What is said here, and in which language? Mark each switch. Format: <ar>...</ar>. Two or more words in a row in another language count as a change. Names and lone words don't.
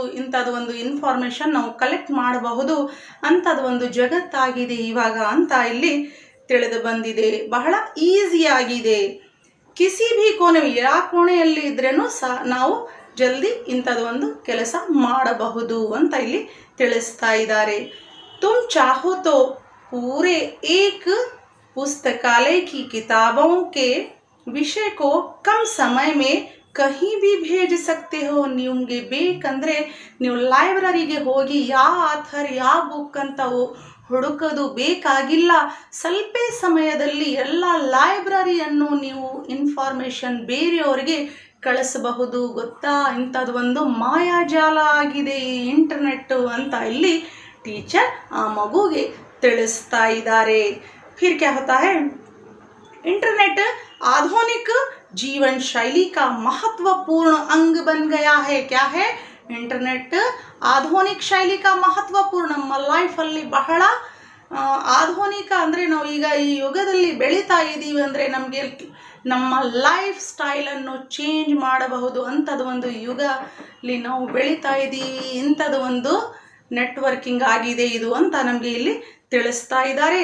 <kn>ಇಂಥದ್ದು ಒಂದು ಇನ್ಫಾರ್ಮೇಷನ್ ನಾವು ಕಲೆಕ್ಟ್ ಮಾಡಬಹುದು. ಅಂಥದ್ದು ಒಂದು ಜಗತ್ತಾಗಿದೆ ಇವಾಗ ಅಂತ ಇಲ್ಲಿ ತಿಳಿದು ಬಂದಿದೆ. ಬಹಳ ಈಸಿಯಾಗಿದೆ.</kn> <hi>किसी भी कोने,</hi> <kn>ಯಾವ ಕೋಣೆಯಲ್ಲಿ ಇದ್ರೂ ಸಹ ನಾವು ಜಲ್ದಿ ಇಂಥದ್ದು ಒಂದು ಕೆಲಸ ಮಾಡಬಹುದು ಅಂತ ಇಲ್ಲಿ ತಿಳಿಸ್ತಾ ಇದ್ದಾರೆ.</kn> <hi>तुम चाहो तो पूरे एक पुस्तकालय की किताबों के विषय को कम समय में कहीं भी भेज सकते हो.</hi> <kn>ನಿಮಗೆ ಬೇಕಂದರೆ ನೀವು ಲೈಬ್ರರಿಗೆ ಹೋಗಿ ಯಾವ ಆಥರ್ ಯಾವ ಬುಕ್ ಅಂತ ಹುಡುಕೋದು ಬೇಕಾಗಿಲ್ಲ. ಸ್ವಲ್ಪ ಸಮಯದಲ್ಲಿ ಎಲ್ಲ ಲೈಬ್ರರಿಯನ್ನು ನೀವು ಇನ್ಫಾರ್ಮೇಷನ್ ಬೇರೆಯವರಿಗೆ ಕಳಿಸಬಹುದು. ಗೊತ್ತಾ, ಇಂಥದ್ದು ಒಂದು ಮಾಯಾಜಾಲ ಆಗಿದೆ ಈ ಇಂಟರ್ನೆಟ್ಟು ಅಂತ ಇಲ್ಲಿ ಟೀಚರ್ ಆ ಮಗುಗೆ ತಿಳಿಸ್ತಾ ಇದ್ದಾರೆ.</kn> <hi>फिर क्या होता है, इंटरनेट आधुनिक जीवन शैली का महत्वपूर्ण अंग बन गया है. क्या है, इंटरनेट आधुनिक शैली का महत्वपूर्ण,</hi> <kn>ನಮ್ಮ ಲೈಫಲ್ಲಿ ಬಹಳ ಆಧುನಿಕ ಅಂದರೆ ನಾವು ಈಗ ಈ ಯುಗದಲ್ಲಿ ಬೆಳೀತಾ ಇದ್ದೀವಿ ಅಂದರೆ ನಮಗೆ ನಮ್ಮ ಲೈಫ್ ಸ್ಟೈಲನ್ನು ಚೇಂಜ್ ಮಾಡಬಹುದು. ಅಂಥದ್ದು ಒಂದು ಯುಗಲ್ಲಿ ನಾವು ಬೆಳೀತಾ ಇದ್ದೀವಿ. ಇಂಥದ್ದು ಒಂದು ನೆಟ್ವರ್ಕಿಂಗ್ ಆಗಿದೆ ಇದು ಅಂತ ನಮಗೆ ಇಲ್ಲಿ ತಿಳಿಸ್ತಾ ಇದ್ದಾರೆ.</kn>